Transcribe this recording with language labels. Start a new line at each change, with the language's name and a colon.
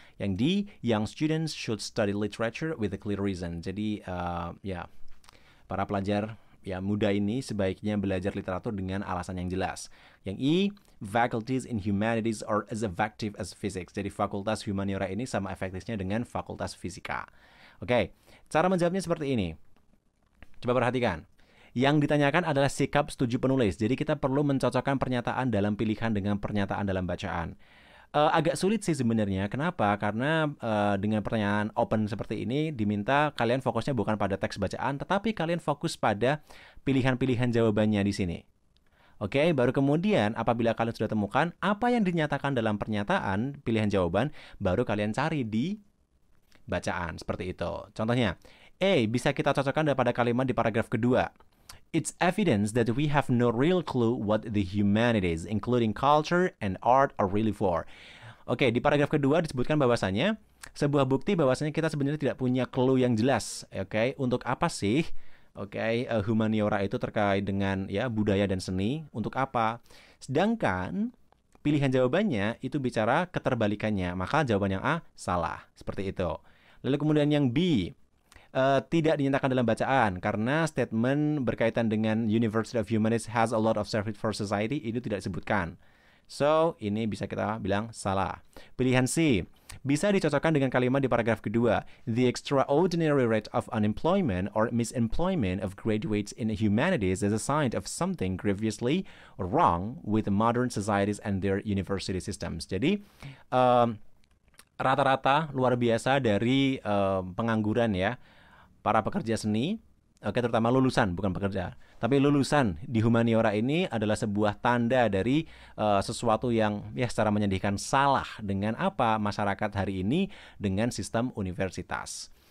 English: Yang D, young students should study literature with a clear reason.
Indonesian: Jadi para pelajar muda ini sebaiknya belajar literatur dengan alasan yang jelas.
English: Yang E, faculties in humanities are as effective as physics.
Indonesian: Jadi fakultas humaniora ini sama efektifnya dengan fakultas fisika. Oke, cara menjawabnya seperti ini. Coba perhatikan. Yang ditanyakan adalah sikap setuju penulis. Jadi kita perlu mencocokkan pernyataan dalam pilihan dengan pernyataan dalam bacaan. Agak sulit sih sebenarnya. Kenapa? Karena dengan pertanyaan open seperti ini diminta kalian fokusnya bukan pada teks bacaan, tetapi kalian fokus pada pilihan-pilihan jawabannya di sini. Oke, baru kemudian apabila kalian sudah temukan apa yang dinyatakan dalam pernyataan pilihan jawaban, baru kalian cari di bacaan seperti itu. Contohnya, A, bisa kita cocokkan pada kalimat di paragraf kedua.
English: It's evidence that we have no real clue what the humanities, including culture and art, are really for.
Indonesian: Oke, di paragraf kedua disebutkan bahwasannya sebuah bukti bahwasannya kita sebenarnya tidak punya clue yang jelas. Oke, untuk apa sih? Humaniora itu terkait dengan budaya dan seni. Untuk apa? Sedangkan pilihan jawabannya itu bicara keterbalikannya. Maka jawaban yang A salah. Seperti itu. Lalu kemudian yang B, tidak dinyatakan dalam bacaan karena statement berkaitan dengan
English: University of Humanities has a lot of service for society
Indonesian: itu tidak disebutkan. So, ini bisa kita bilang salah. Pilihan C, bisa dicocokkan dengan kalimat di paragraf kedua.
English: The extraordinary rate of unemployment or misemployment of graduates in humanities is a sign of something grievously wrong with modern societies and their university systems.
Indonesian: Jadi, rata-rata luar biasa dari pengangguran para pekerja seni, terutama lulusan, bukan pekerja, tapi lulusan di humaniora ini adalah sebuah tanda dari sesuatu yang secara menyedihkan salah dengan apa masyarakat hari ini dengan sistem universitas.